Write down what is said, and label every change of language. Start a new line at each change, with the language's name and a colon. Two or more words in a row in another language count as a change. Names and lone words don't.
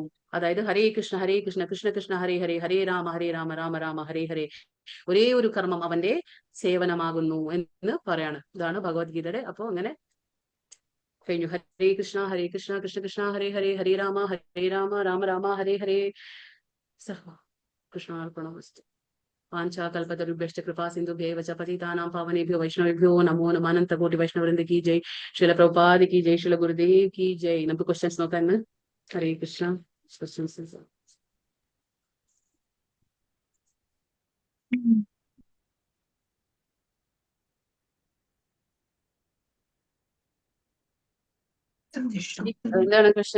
Sanskrit: അതായത് ഹരേ കൃഷ്ണ കൃഷ്ണ കൃഷ്ണ ഹരേ ഹരേ, ഹരേ രാമ രാമ രാമ ഹരേ ഹരേ.
Malayalam: ഒരേ ഒരു കർമ്മം അവന്റെ സേവനമാകുന്നു എന്ന് പറയാണ്. ഇതാണ് ഭഗവത്ഗീതയുടെ. അപ്പൊ അങ്ങനെ കഴിഞ്ഞു.
Sanskrit: ഹരേ കൃഷ്ണ കൃഷ്ണ കൃഷ്ണ ഹരേ ഹരേ, ഹരേ രാമ രാമ രാമ ഹരേ ഹരേ. കൃഷ്ണാർപ്പണമസ്തു. वाञ्छाकल्पतरुभ्यश्च कृपा सिन्धुभ्यैव च पतितानां पावनेभ्यो वैष्णवेभ्यो नमो नमः.
Hindi: अनंत कोटि वैष्णववृंद की जय. श्रील प्रभुपाद की जय. श्रील गुरुदेव की जय.
Malayalam: നമുക്ക് ക്വസ്റ്റ്യൻസ് നോക്കാം.
Sanskrit: ഹരേ കൃഷ്ണ.
Malayalam: ക്വസ്റ്റ്യൻസ് എന്താണ് ക്വസ്റ്റ്യൻ?